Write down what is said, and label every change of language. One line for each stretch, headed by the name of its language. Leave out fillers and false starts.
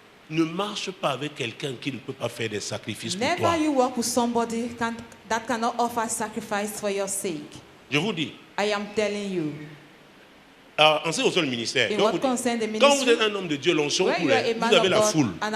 French: Ne marche pas avec quelqu'un qui ne peut pas faire des sacrifices pour toi.
English: Never you work with somebody that cannot offer sacrifice for your sake.
French: Je vous dis.
English: I am telling you.
French: En ce qui concerne le ministère, quand vous êtes un homme de Dieu, l'onction coule, vous avez la foule.